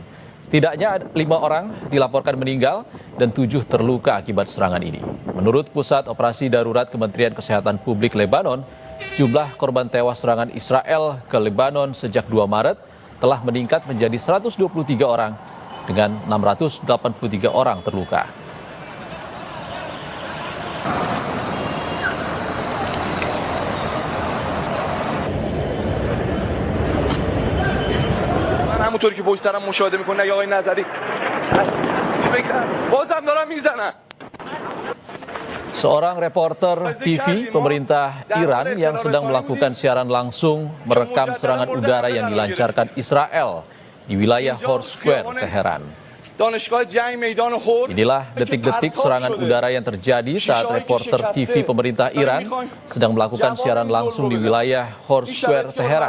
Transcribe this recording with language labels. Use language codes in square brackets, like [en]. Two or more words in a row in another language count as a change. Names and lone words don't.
[id] Setidaknya 5 orang dilaporkan meninggal dan 7 terluka akibat serangan ini. Menurut Pusat Operasi Darurat Kementerian Kesehatan Publik Lebanon, jumlah korban tewas serangan Israel ke Lebanon sejak 2 Maret telah meningkat menjadi 123 orang dengan 683 orang terluka. [fa] همونطور که پشت سرم مشاهده میکنه آقای نظری بازم دارم میزنن. [id] Seorang reporter TV pemerintah Iran yang sedang melakukan siaran langsung merekam serangan udara yang dilancarkan Israel di wilayah Horse Square, Teheran. Inilah detik-detik serangan udara yang terjadi saat reporter TV pemerintah Iran sedang melakukan siaran langsung di wilayah Horse Square, Teheran.